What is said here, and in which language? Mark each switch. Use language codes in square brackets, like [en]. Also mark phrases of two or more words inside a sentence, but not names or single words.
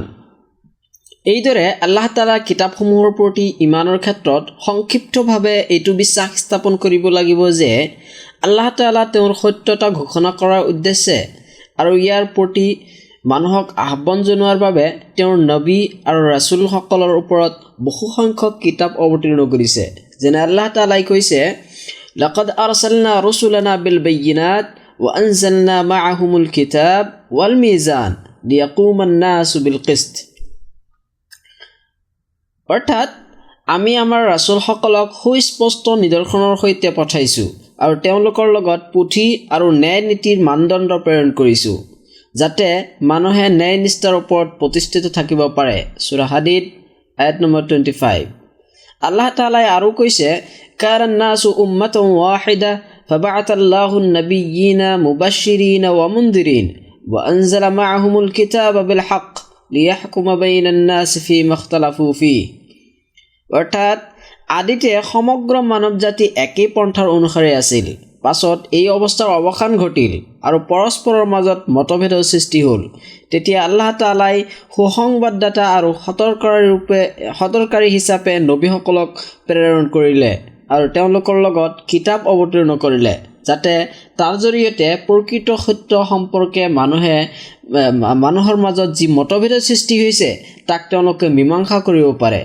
[as] এইদৰে আল্লাহ তাআলাৰ কিতাপসমূহৰ প্ৰতি ইমানৰ ক্ষেত্ৰত সংক্ষিপ্তভাৱে এইটো বিশ্বাস স্থাপন কৰিব লাগিব যে আল্লাহ তাআলা তেওঁৰ সত্যতা ঘোষণা কৰাৰ উদ্দেশ্যে আৰু ইয়াৰ প্ৰতি মানুহক আহ্বান জনোৱাৰ বাবে তেওঁৰ নবী আৰু ৰাছুলসকলৰ ওপৰত বহু সংখ্যক কিতাপ অৱতীৰ্ণ কৰিছে। যেনে আল্লাহ তাআলাই কৈছে, [ar] لقد أرسلنا رسلنا بالبينات وأنزلنا معهم الكتاب والميزان ليقوم الناس بالقسط. [as] অৰ্থাৎ আমি আমাৰ ৰাছুলসকলক সুস্পষ্ট নিদৰ্শনৰ সৈতে পঠাইছোঁ আৰু তেওঁলোকৰ লগত পুথি আৰু ন্যায় নীতিৰ মানদণ্ড প্ৰেৰণ কৰিছোঁ যাতে মানুহে ন্যায় নিষ্ঠাৰ ওপৰত প্ৰতিষ্ঠিত থাকিব পাৰে। সূৰা হাদীদ আয়াত নম্বৰ 25। আল্লাহ তাআলাই আৰু কৈছে, [ar] كان الناس أمة واحدة فبعث الله النبيين مبشرين ومنذرين وأنزل معهم الكتاب بالحق ليحكم بين الناس فيما اختلفوا فيه. [as] অৰ্থাৎ আদিতে সমগ্ৰ মানৱ জাতি একেই পন্থাৰ অনুসাৰে আছিল। পাছত এই অৱস্থাৰ অৱসান ঘটিল আৰু পৰস্পৰৰ মাজত মতভেদৰ সৃষ্টি হ'ল। তেতিয়া আল্লাহ তাআলাই সুসংবাদদাতা আৰু সতৰ্কাৰী হিচাপে নবীসকলক প্ৰেৰণ কৰিলে আৰু তেওঁলোকৰ লগত কিতাপ অৱতীৰ্ণ কৰিলে যাতে তাৰ জৰিয়তে প্ৰকৃত সত্য সম্পৰ্কে মানুহৰ মাজত যি মতভেদৰ সৃষ্টি হৈছে তাক তেওঁলোকে মীমাংসা কৰিব পাৰে।